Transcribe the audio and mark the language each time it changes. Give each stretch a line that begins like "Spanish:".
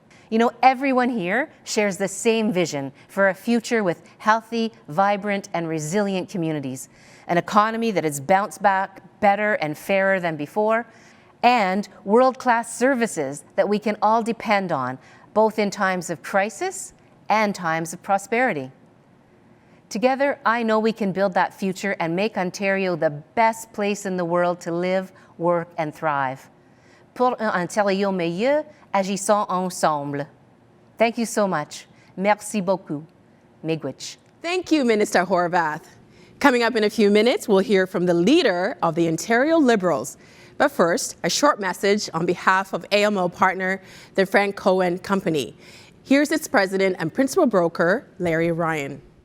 English: You know, everyone here shares the same vision for a future with healthy, vibrant, and resilient communities, an economy that is bounced back better and fairer than before, and world-class services that we can all depend on, both in times of crisis and times of prosperity. Together, I know we can build that future and make Ontario the best place in the world to live, work, and thrive.
French: Pour un Ontario meilleur, agissons ensemble.
English: Thank you so much.
French: Merci beaucoup.
English: Miigwech. Thank you, Minister Horwath. Coming up in a few minutes, we'll hear from the leader of the Ontario Liberals. But first, a short message on behalf of AMO partner, the Frank Cohen Company. Here's its president and principal broker, Larry Ryan.